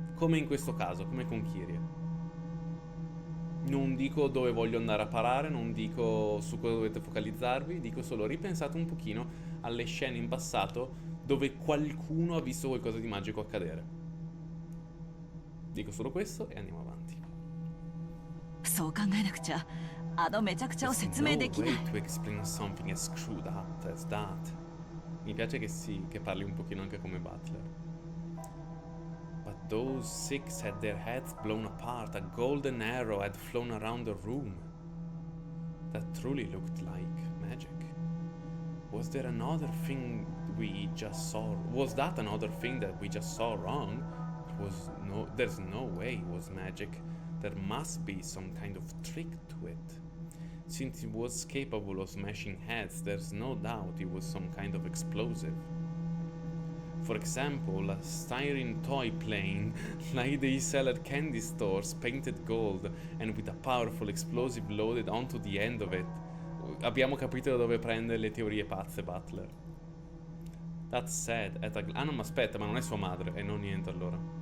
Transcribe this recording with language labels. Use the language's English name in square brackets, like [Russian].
[Italian] Come in questo caso, come con Kyrie. Non dico dove voglio andare a parare, non dico su cosa dovete focalizzarvi, dico solo ripensate un pochino alle scene in passato dove qualcuno ha visto qualcosa di magico accadere. Dico solo questo e andiamo avanti. [Japanese] そう考えなくちゃあのめちゃくちゃを [English] There's [Japanese] 説明 [English] no [Japanese] できない。 [English] way to explain something as screwed up as that. [Italian] Mi piace che parli un pochino anche come Butler. [English] But those 6 had their heads blown apart. A golden arrow had flown around the room. That truly looked like magic. Was there another thing we just saw? Was that another thing that we just saw wrong? There's no way it was magic. There must be some kind of trick to it. Since it was capable of smashing heads, there's no doubt it was some kind of explosive. For example, a styrene toy plane like they sell at candy stores, painted gold and with a powerful explosive loaded onto the end of it. [Italian] Abbiamo capito da dove prendere le teorie pazze, Butler. [English] That said, [Italian] ah no, ma aspetta, ma non è sua madre, e non niente allora.